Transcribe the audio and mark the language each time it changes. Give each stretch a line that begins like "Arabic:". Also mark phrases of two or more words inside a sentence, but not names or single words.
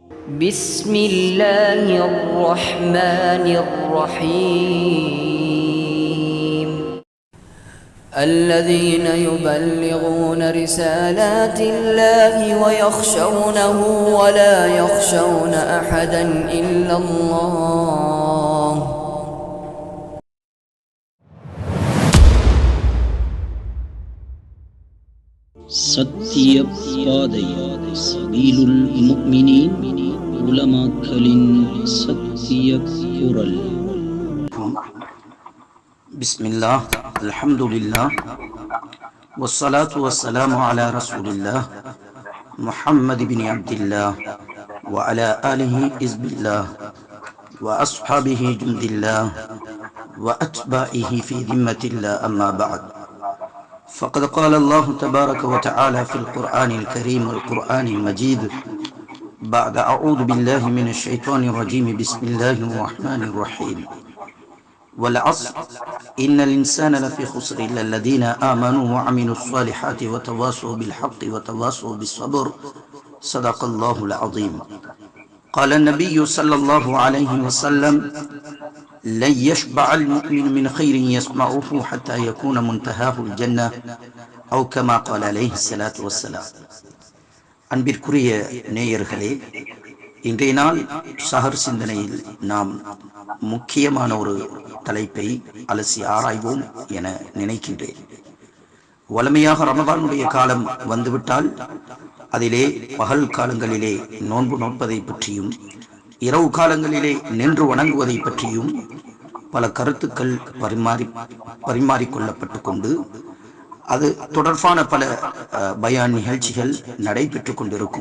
Arabic: بسم الله الرحمن الرحيم الذين يبلغون رسالات الله ويخشونه ولا يخشون أحدا إلا الله
Tamil: சத்திய பாதை சபீலுல் முஃமினீன் உலமாக்களின் சத்திய குரல்.
Arabic: بسم الله، الحمد لله، والصلاة والسلام على رسول الله محمد بن عبد الله وعلى آله حزب الله وأصحابه جند الله وأتباعه في ذمة الله. أما بعد. فقد قال الله تبارك وتعالى في القرآن الكريم والقرآن المجيد بعد أعوذ بالله من الشيطان الرجيم بسم الله الرحمن الرحيم والعصر إن الإنسان لفي خسر إلا الذين آمنوا وعملوا الصالحات وتواصوا بالحق وتواصوا بالصبر صدق الله العظيم. قال النبي صلى الله عليه وسلم لن يشبع المؤمن من خير يسمعه حتى يكون منتهاه الجنة أو كما قال عليه الصلاة والسلام.
Tamil: அன்பிற்குரிய நேயர்களே, இன்றைய நாள் சஹர் சிந்தனையில் நாம் முக்கியமான ஒரு தலைப்பை அலசி ஆராய்வோம் என நினைக்கின்றேன். வழமையாக ரமதானுடைய காலம் வந்துவிட்டால் அதிலே பகல் காலங்களிலே நோன்பு நோற்பதை பற்றியும் இரவு காலங்களிலே நின்று வணங்குவதை பற்றியும் பல கருத்துக்கள் பரிமாறிக்கொள்ளப்பட்டு கொண்டு அது தொடர்பான பல பயான் நிகழ்ச்சிகள் நடைபெற்று கொண்டிருக்கும்.